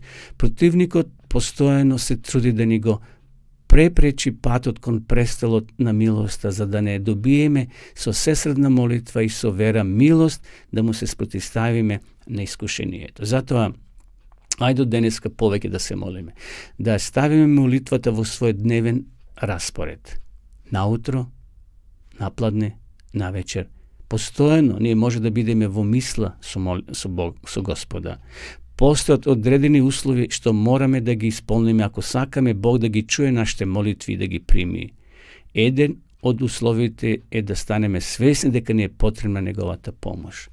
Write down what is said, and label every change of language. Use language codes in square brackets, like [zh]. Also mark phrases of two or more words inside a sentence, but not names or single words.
[mk] Противникот постојано се труди да ни го препречи патот кон престолот на милоста, за да не добиеме со сесредна молитва и со вера милост да му се спротивставиме на искушението. Затоа, ајде денеска повеќе да се молиме, да ставиме молитвата во свој дневен распоред. Наутро, напладне, на вечер. Постојано ние може да бидеме во мисла со Господа. Постојат одредени услови што мораме да ги исполниме ако сакаме Бог да ги чуе нашите молитви и да ги прими. Еден од условите е да станеме свесни дека ни е потребна неговата помош.